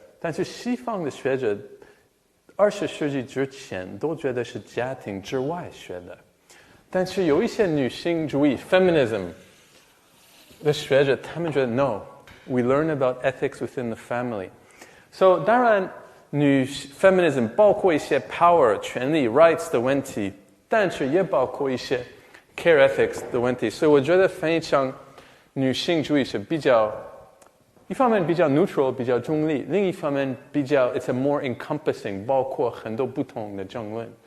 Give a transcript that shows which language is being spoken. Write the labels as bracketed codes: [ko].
[zh] 但是西方的学者20世纪之前都觉得是家庭之外学的。但是有一些女性主义 feminism 的学者，他们觉得 [en] no， we learn about ethics within the family。 [zh] So 当然feminism 包括一些 power 权利 rights 的问题，但是也包括一些 care ethics 的问题。所以我觉得翻译成女性主义是一方面比较 neutral 比较中立，另一方面 [en] it's a more encompassing [zh] 包括很多不同的争论。